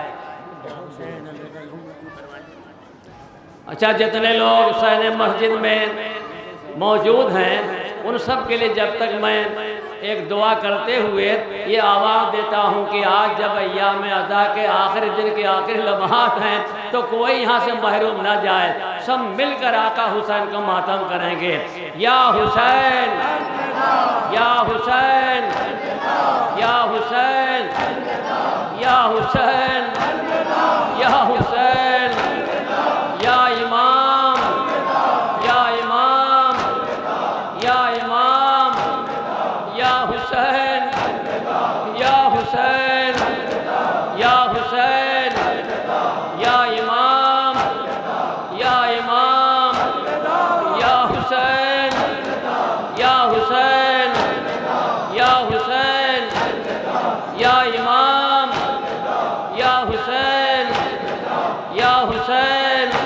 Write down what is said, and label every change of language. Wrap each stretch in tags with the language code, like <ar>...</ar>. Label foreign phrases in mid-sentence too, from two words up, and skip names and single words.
<ur>اچھا، جتنے لوگ صحن مسجد میں موجود ہیں ان سب کے لیے جب تک میں ایک دعا کرتے ہوئے یہ آواز دیتا ہوں کہ آج جب ایام عزا کے آخری دن کے آخری لمحات ہیں تو کوئی یہاں سے محروم نہ جائے، سب مل کر آقا حسین کا ماتم کریں گے۔</ur> <ar>یا حسین یا حسین یا حسین یا حسین یا حسین یا امام یا امام یا امام یا حسین یا حسین یا حسین یا امام یا امام یا حسین یا حسین یا حسین یا امام یا حسین یا حسین</ar>